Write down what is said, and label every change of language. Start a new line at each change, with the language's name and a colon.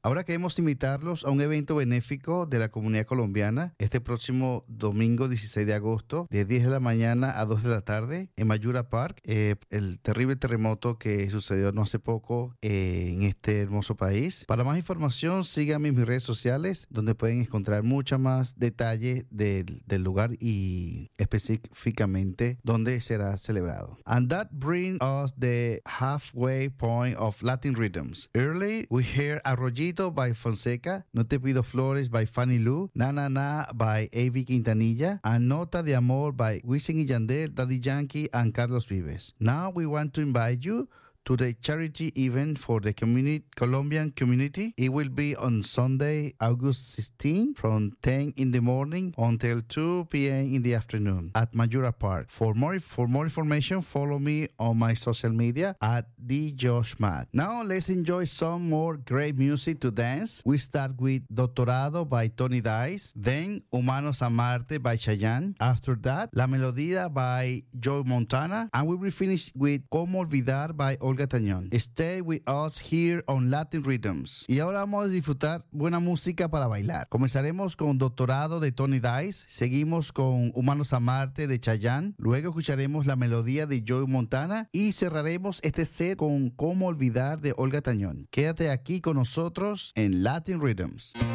Spanish: Ahora queremos invitarlos a un evento benéfico de la comunidad colombiana este próximo domingo 16 de agosto de 10 de la mañana a 2 de la tarde en Mayura Park. El terrible terremoto que sucedió no hace poco en este hermoso país. Para más información, síganme en mis redes sociales donde pueden encontrar mucho más detalle del lugar y específicamente donde será celebrado.
English: And that brings us the halfway point of Latin Rhythms. Early, we hear Arroyito by Fonseca, No Te Pido Flores by Fanny Lou, Na Na Na by A.B. Quintanilla, and Nota de Amor by Wisin y Yandel, Daddy Yankee, and Carlos Vives. Now we want to invite you to the charity event for the Colombian community. It will be on Sunday, August 16, from 10 in the morning until 2 p.m. in the afternoon at Mayura Park. For more information, follow me on my social media at DJoshMatt. Now let's enjoy some more great music to dance. We start with Doctorado by Tony Dice, then Humanos a Marte by Chayanne. After that, La Melodía by Joe Montana, and we will finish with Cómo Olvidar by Gatañón. Stay with us here on Latin Rhythms.
Spanish: Y ahora vamos a disfrutar buena música para bailar. Comenzaremos con Doctorado de Tony Dice, seguimos con Humanos a Marte de Chayanne, luego escucharemos la melodía de Joe Montana y cerraremos este set con Cómo Olvidar de Olga Tañón. Quédate aquí con nosotros en Latin Rhythms.